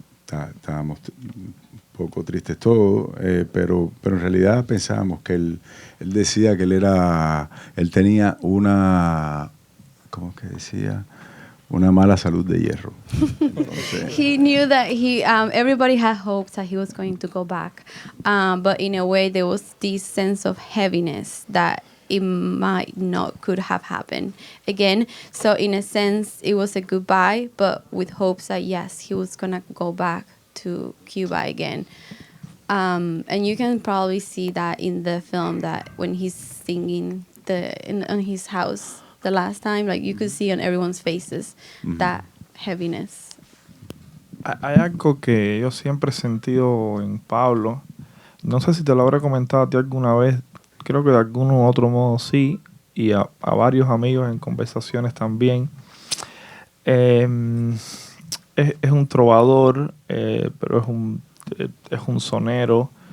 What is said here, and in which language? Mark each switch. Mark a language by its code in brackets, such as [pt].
[es] estábamos un poco tristes todos, pero en realidad pensábamos que él decía que él tenía una, ¿cómo que decía? Una mala salud de hierro. Entonces, [en] He knew that everybody had hopes that he was going to go back, but in a way there was this sense of heaviness that it might not could have happened again. So in a sense, it was a goodbye, but with hopes that yes, he was gonna go back to Cuba again. And you can probably see that in the film, that when he's singing in his house the last time, like you could see on everyone's faces that heaviness. [es] Hay algo que yo siempre he sentido en Pablo. No sé si te lo habré comentado a ti alguna vez. Creo que de algún u otro modo sí. Y a varios amigos en conversaciones también. Es un trovador, pero es un sonero.